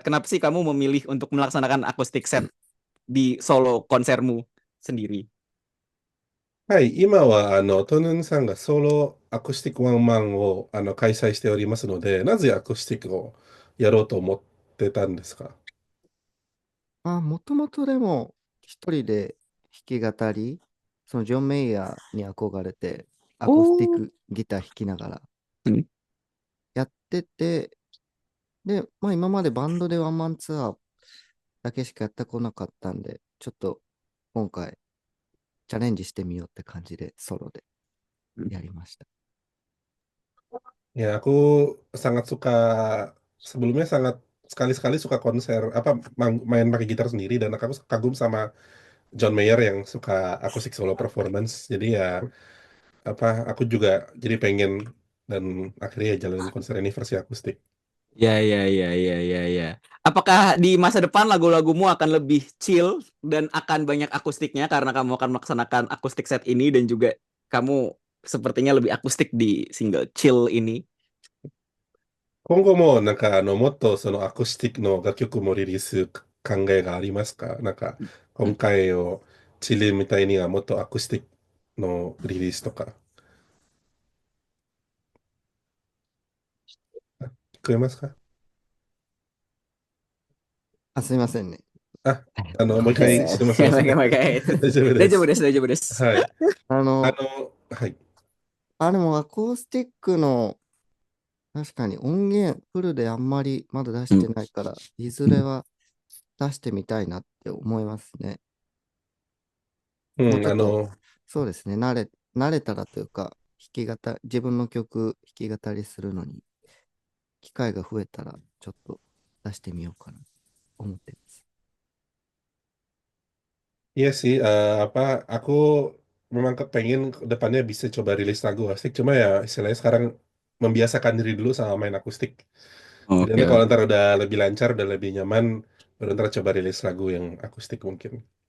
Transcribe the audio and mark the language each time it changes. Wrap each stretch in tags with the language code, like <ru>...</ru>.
<id>Kenapa sih kamu memilih untuk melaksanakan acoustic set di solo konsermu sendiri?</id> <ja>はい、今はトヌンさんがソロアコースティックワンマンを開催しておりますので、なぜアコースティックをやろうと思ってたんですか？もともとでも、一人で弾き語り、そのジョン・メイヤーに憧れて、アコースティッおー。クギター弾きながらうん。やってて、で、まあ今までバンドでワンマンツアーだけしかやってこなかったんで、ちょっと今回チャレンジしてみようって感じでソロでやりました。</ja> <id>Ya, aku sangat suka, sebelumnya sangat sekali-sekali suka konser, apa, main pakai gitar sendiri, dan aku kagum sama John Mayer yang suka akustik solo performance. Jadi ya, apa, aku juga jadi pengen, dan akhirnya ya jalanin konser ini versi akustik. Ya, ya, ya, ya, ya, ya. Apakah di masa depan lagu-lagumu akan lebih chill dan akan banyak akustiknya karena kamu akan melaksanakan akustik set ini dan juga kamu sepertinya lebih akustik di single chill ini?</id> <ja>今後もなんかもっとそのアコースティックの楽曲もリリース考えがありますか？なんか、今回をチリみたいにはもっとアコースティックのリリースとか。聞こえますか？あ、すいませんね。あ、もう一回質問しますね。毎回毎回。大丈夫です。大丈夫です、大丈夫です。はい。あの、はい。でもアコースティックの、確かに音源フルであんまりまだ出してうん。ないから、いずれは出してみたいなって思いますね。もうん、うちょっと、そうですね、慣れたらというか、自分の曲弾き語りするのに、機会が増えたら、ちょっと出してみようかなと思ってます。</ja> <id>iya sih, aku memang kepengen ke depannya bisa coba rilis lagu akustik, cuma ya istilahnya sekarang membiasakan diri dulu sama main akustik. Jadi nanti kalau oke. ntar udah lebih lancar, udah lebih nyaman, baru ntar coba rilis lagu yang akustik mungkin.</id>